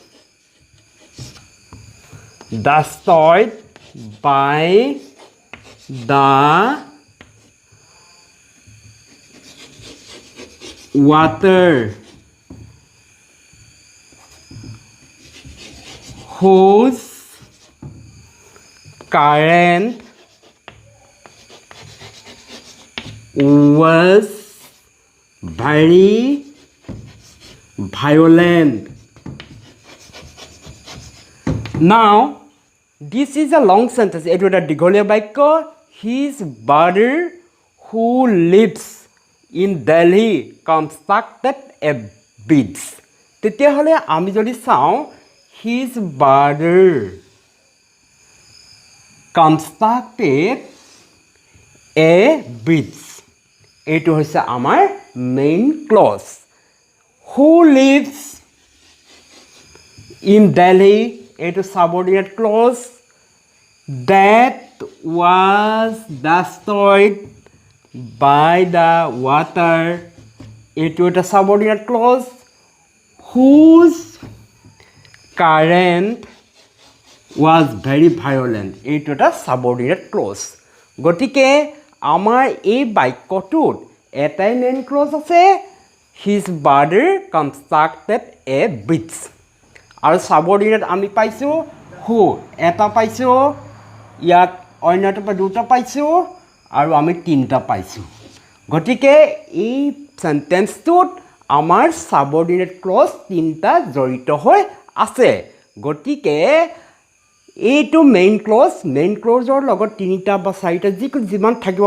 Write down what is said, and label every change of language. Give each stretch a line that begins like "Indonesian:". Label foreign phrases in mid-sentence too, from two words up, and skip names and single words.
English: by the water whose current was very violent. Now, this is a long sentence. It was a Digolya Baikya. His brother who lives in Delhi constructed a bridge.
Assamese: তেতিয়াহ'লে আমি যদি চাওঁ
English: his brother constructed a bridge
Assamese: এইটো হৈছে আমাৰ
English: main clause who lives in Delhi এইটো subordinate clause that was destroyed by the water
Assamese: এইটো এটা
English: subordinate clause whose current was very violent
Assamese: এইটো এটা
English: subordinate clause
Assamese: গতিকে আমাৰ এই বাক্যটোত এটাই
English: main clause
Assamese: আছে
English: his brother constructed a bridge
Assamese: আৰু সাবঅৰ্ডিনেট আমি পাইছোঁ who এটা পাইছোঁ ইয়াত অন্যটা দুটা পাইছোঁ আৰু আমি তিনিটা পাইছোঁ গতিকে এই সেন্টেন্সটোত আমাৰ
English: subordinate clause
Assamese: তিনিটা জড়িত হৈ আছে গতিকে এইটো
English: main clause
Assamese: লগত তিনিটা বা চাৰিটা যিমান থাকিব